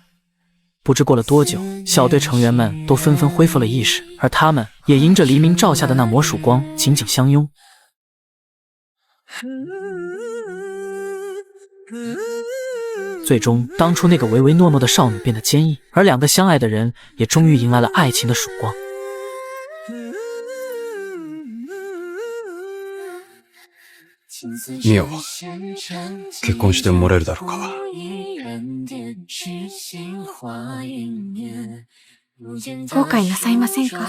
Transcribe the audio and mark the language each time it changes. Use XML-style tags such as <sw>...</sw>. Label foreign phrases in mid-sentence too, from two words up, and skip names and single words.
<zh>不知过了多久，小队成员们都纷纷恢复了意识，而他们也迎着黎明照下的那抹曙光紧紧相拥。最终，当初那个唯唯诺诺的少女变得坚毅，而2个相爱的人也终于迎来了爱情的曙光。</zh> <ja>ミオ、結婚してもらえるだろうか。後悔なさいませんか？</ja>